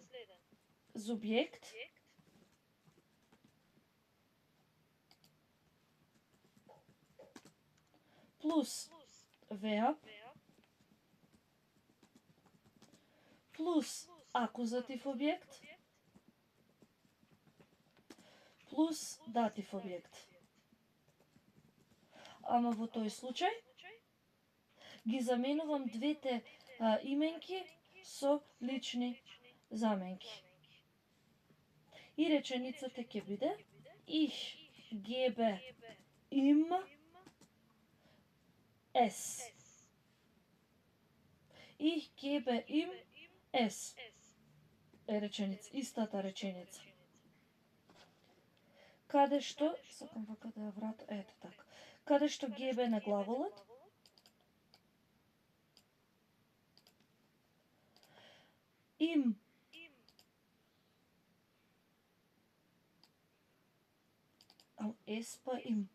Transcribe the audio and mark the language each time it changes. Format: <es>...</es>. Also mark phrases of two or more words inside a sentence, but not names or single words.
<mk>Субјект плюс верб плюс акузатив објект плюс датив објект. Ама во тој случај ги заменувам двете именки со лични заменки. И реченицата ќе биде</mk> <de>Ich gebe ihm es. Ich gebe ihm es.</de> <mk>Е реченица, истата реченица. Каде што, сакам вака да ја вратам, ето така. Каде што gebe на главолот,</mk> <de>ihm es</de> <mk>па им.</mk>